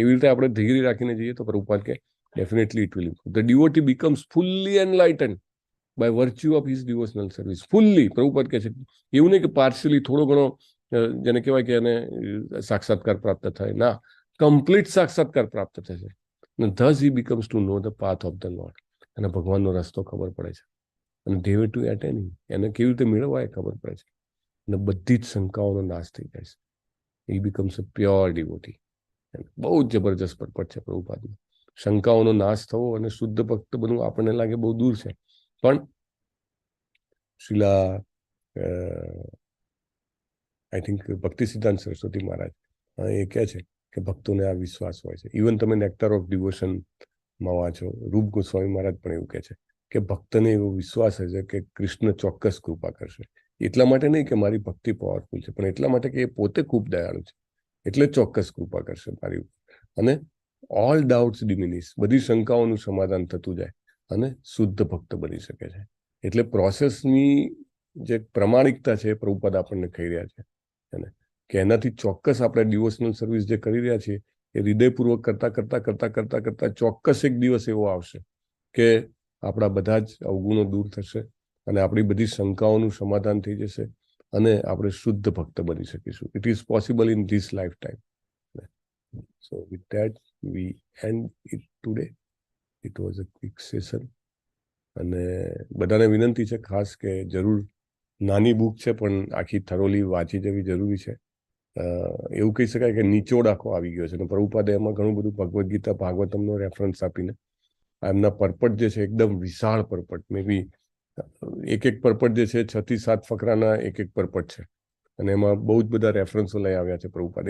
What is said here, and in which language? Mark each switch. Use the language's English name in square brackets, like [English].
[Gujarati] એવી રીતે આપણે ધૈર્ય રાખીને જઈએ તો પ્રભુપાદ કે [English] Definitely it will improve. The devotee becomes fully enlightened by virue of his devotional service. [Gujarati] Fully, Prabhupada કહે છે, એવું નહીં કે પાર્શિયલી, થોડો ઘણો જેને કહેવાય કે એને સાક્ષાત્કાર પ્રાપ્ત થાય, ના, કમ્પ્લીટ સાક્ષાત્કાર પ્રાપ્ત થશે. [English] thus he becomes to know the path of the Lord. [Gujarati] અને ભગવાનનો રસ્તો ખબર પડે છે, અને [English] they were to attain him, [Gujarati] એને કેવી રીતે મેળવવા એ ખબર પડે છે, અને બધી જ શંકાઓનો નાશ થઈ જાય છે. [English] he becomes a pure devotee. [Gujarati] બહુ જ જબરજસ્ત પર્પટ છે પ્રભુપાદનો. શંકાઓનો નાશ થવો અને શુદ્ધ ભક્ત બનવું આપણને લાગે બહુ દૂર છે, પણ શિલા [English] I think [Gujarati] ભક્તિ સિદ્ધાંત સરસ્વતી મહારાજ એ કહે છે કે ભક્તોને આ વિશ્વાસ હોય છે. ઇવન તમે નેક્ટર ઓફ ડિવોશનમાં વાંચો, રૂપ ગોસ્વામી મહારાજ પણ એવું કહે છે કે ભક્તને એવો વિશ્વાસ છે કે કૃષ્ણ ચોક્કસ કૃપા કરશે. એટલા માટે નહીં કે મારી ભક્તિ પાવરફુલ છે, પણ એટલા માટે કે એ પોતે ખૂબ દયાળુ છે, એટલે ચોક્કસ કૃપા કરશે મારી ઉપર. અને [English] all doubts diminish, [Gujarati] બધી શંકાઓનું સમાધાન થતું જાય અને શુદ્ધ ભક્ત બની શકે છે. એટલે પ્રોસેસની જે પ્રમાણિકતા છે એ પ્રભુપાદ આપણને કહી રહ્યા છે અને કે એનાથી ચોક્કસ આપણે ડિવોશનલ સર્વિસ જે કરી રહ્યા છીએ એ હૃદયપૂર્વક કરતા ચોક્કસ એક દિવસ એવો આવશે કે આપણા બધા જ અવગુણો દૂર થશે અને આપણી બધી શંકાઓનું સમાધાન થઈ જશે અને આપણે શુદ્ધ ભક્ત બની શકીશું. [English] It is possible in this life time. So with that we end it today. It was a quick session. [Gujarati] અને બધાને વિનંતી છે ખાસ કે જરૂર, નાની બુક છે પણ આખી થરોલી વાંચી જવી જરૂરી છે. એવું કહી શકાય કે નિચોડ આખો આવી ગયો છે અને પ્રભુપાદે એમાં ઘણું બધું ભગવદ્ ગીતા ભાગવતમનો રેફરન્સ આપીને એમના પરપટ જે છે એકદમ વિશાળ પરપટ, મે બી એક પરપટ જે છે 6 થી 7 ફકરાના એક પરપટ છે અને એમાં બહુ જ બધા રેફરન્સો લઈ આવ્યા છે પ્રભુપાદ.